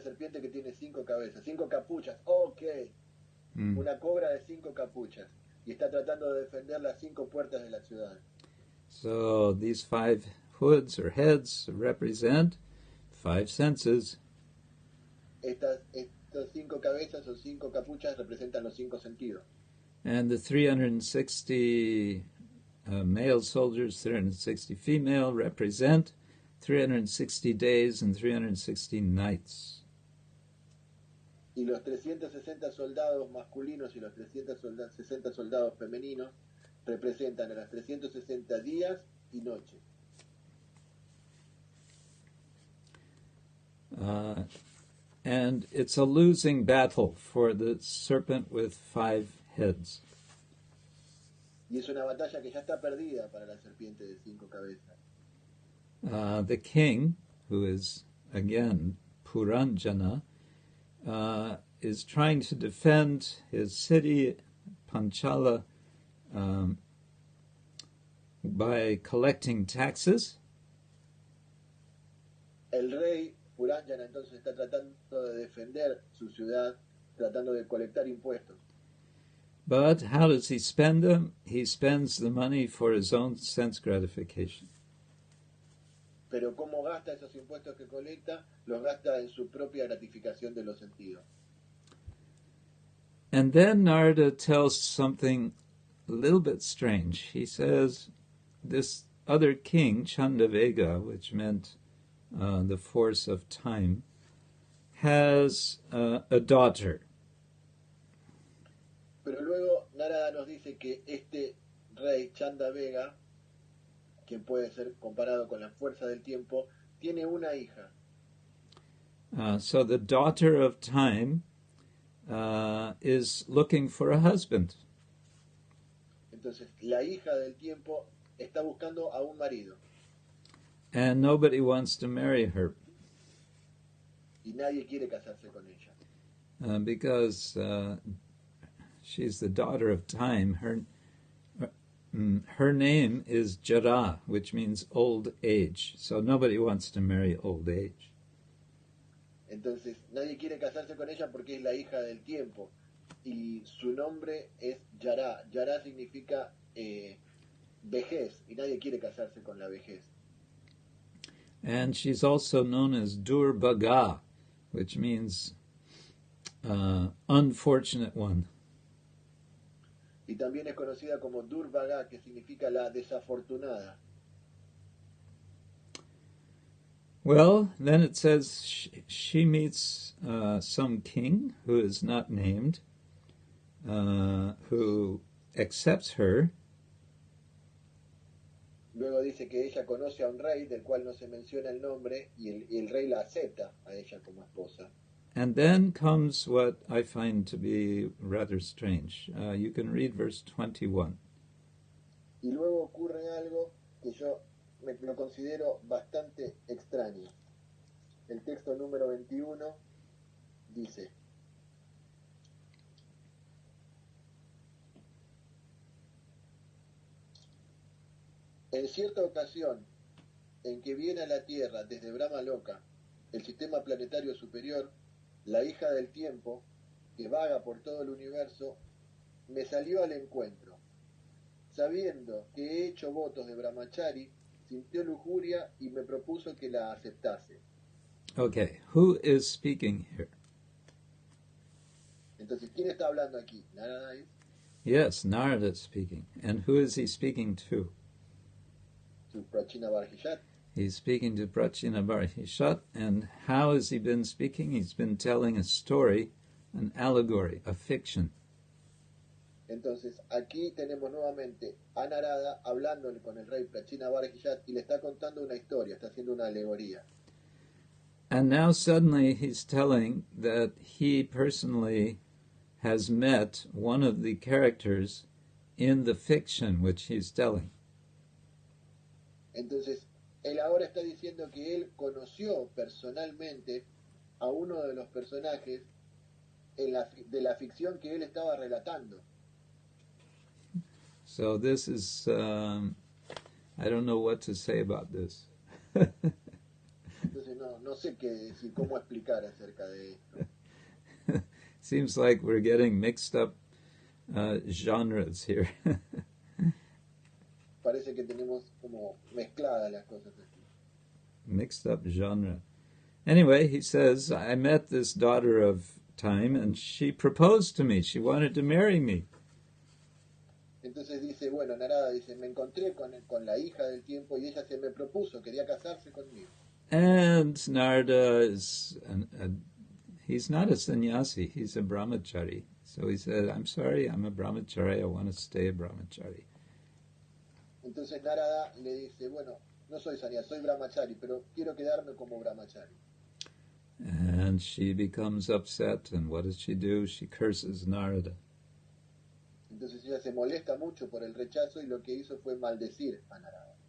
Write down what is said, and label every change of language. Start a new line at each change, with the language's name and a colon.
Spanish: Una serpiente que tiene 5 cabezas. 5 capuchas. Ok. Una cobra de 5 capuchas. Y está tratando de defender las 5 puertas de la ciudad.
English: So these 5 hoods or heads represent 5 senses.
Spanish: Estas 5 cabezas o 5 capuchas representan los 5 sentidos.
English: And the 360 male soldiers, 360 female, represent 360 days and 360 nights.
Spanish: Y los 360 soldados masculinos y los 360 soldados femeninos representan a las 360 días y noches.
English: And it's a losing battle for the serpent with 5 heads.
Spanish: Y es una batalla que ya está perdida para la serpiente de 5 cabezas.
English: The king, who is again Puranjana, is trying to defend his city, Panchala, by collecting taxes.
Spanish: El rey Puranjana entonces está tratando de defender su ciudad, tratando de colectar impuestos.
English: But how does he spend them? He spends the money for his own sense gratification.
Spanish: Pero ¿cómo gasta esos impuestos que colecta? Los gasta en su propia gratificación de los sentidos.
English: And then Narada tells something a little bit strange. He says this other king, Chandavega, which meant the force of time, has a daughter.
Spanish: Pero luego Narada nos dice que este rey Chandavega, quien puede ser comparado con la fuerza del tiempo, tiene una hija.
English: So the daughter of time is looking for a husband.
Spanish: Entonces la hija del tiempo está buscando a un marido.
English: And nobody wants to marry her.
Spanish: Y nadie quiere casarse con ella.
English: Because she's the daughter of time. Her name is Jara, which means old age. So nobody wants to marry old age.
Spanish: Entonces, nadie quiere casarse con ella porque es la hija del tiempo. Y su nombre es Yara. Yara significa vejez, y nadie quiere casarse con la vejez.
English: And she's also known as Durbaga, which means unfortunate one.
Spanish: Y también es conocida como Durbaga, que significa la desafortunada.
English: Well, then it says she meets some king who is not named, who accepts her.
Spanish: Luego dice que ella conoce a un rey del cual no se menciona el nombre y el rey la acepta a ella como esposa.
English: And then comes what I find to be rather strange. You can read verse 21.
Spanish: Y luego ocurre algo que yo lo considero bastante extraño. El texto número 21 dice: en cierta ocasión en que viene a la Tierra desde Brahma Loka, el sistema planetario superior, la hija del tiempo, que vaga por todo el universo, me salió al encuentro. Sabiendo que he hecho votos de brahmachari, sintió lujuria y me propuso que la aceptase.
English: Okay, who is speaking here?
Spanish: Entonces, ¿quién está hablando aquí? Narada es
English: Yes, Narada is speaking. And who is he speaking to?
Spanish: su Prachina Barhishat.
English: He's speaking to Prachina Barhishat, and how has he been speaking? He's been telling a story, an allegory, a fiction.
Spanish: Entonces, aquí tenemos nuevamente a Narada hablando con el rey Prachina Barhishat y le está contando una historia, está haciendo una alegoría.
English: And now suddenly he's telling that he personally has met one of the characters in the fiction which he's telling.
Spanish: Entonces, él ahora está diciendo que él conoció personalmente a uno de los personajes de la ficción que él estaba relatando.
English: So this is, I don't know what to say about this.
Spanish: Entonces, no sé qué decir, cómo explicar acerca de esto.
English: Seems like we're getting mixed up genres here.
Spanish: Parece que tenemos como mezcladas las cosas aquí.
English: Mixed up genre. Anyway, he says, I met this daughter of time and she proposed to me. She wanted to marry me.
Spanish: Entonces dice, bueno, Narada dice, me encontré con la hija del tiempo y ella se me propuso, quería casarse conmigo.
English: And Narada is, he's not a sannyasi, he's a brahmachari. So he said, I'm sorry, I'm a brahmachari, I want to stay a brahmachari.
Spanish: Entonces Narada le dice, bueno, no soy sannyasi, soy brahmachari, pero quiero quedarme como brahmachari.
English: And she becomes upset, and what does she do? She curses Narada.
Spanish: Entonces ella se molesta mucho por el rechazo y lo que hizo fue maldecir a Narada.